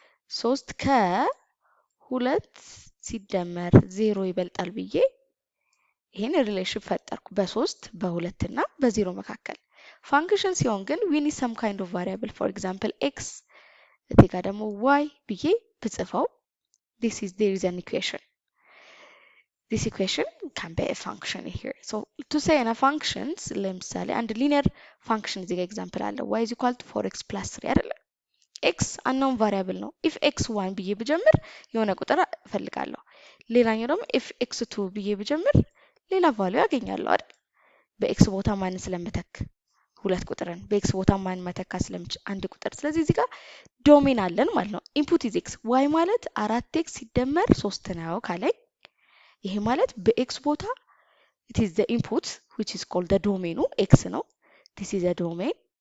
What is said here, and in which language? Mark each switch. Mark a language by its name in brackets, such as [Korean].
[Amharic] 3 ከ2 ሲደመር 0 ይበልጣል ብዬ ይሄን ሪሌሽን ፈጠርኩ በ3 በ2 እና በ0 መካከል። ፋንክሽን ሲሆን ግን [English] we need some kind of variable, for example x [Amharic] እዚህ ጋር ደግሞ y ብዬ ብጽፈው [English] there is an equation. This equation can be a function here. So to say in a functions [Amharic] ለምሳሌ አንድ ሊኒየር ፋንክሽን እዚህ ጋር ኤግዛምፕል አለ [English] y is equal to 4x plus 3 [Amharic] አይደለ? ኤክስ አናውን ቫሪያብል ነው። ኢፍ ኤክስ 1 ብዬ ብጀምር የሆነ ቁጥር እፈልጋለሁ። ሌላኛው ደግሞ ኢፍ ኤክስ 2 ብዬ ብጀምር ሌላ ቫልዩ ያገኛለሁ አይደል? በኤክስ ቦታ ማን ስለምተክ ሁለት ቁጥርን በኤክስ ቦታ ማን መተካ ስለምችል አንድ ቁጥር። ስለዚህ እዚህ ጋር ዶሜን አለን ማለት ነው። ኢንፑት ኢዝ ኤክስ፣ ዋይ ማለት 4x ሲደመር 3 ነው ካለኝ ይሄ ማለት በኤክስ ቦታ [English] it is the input which is called the domain [Amharic] ኤክስ ነው። [English] this is a domain.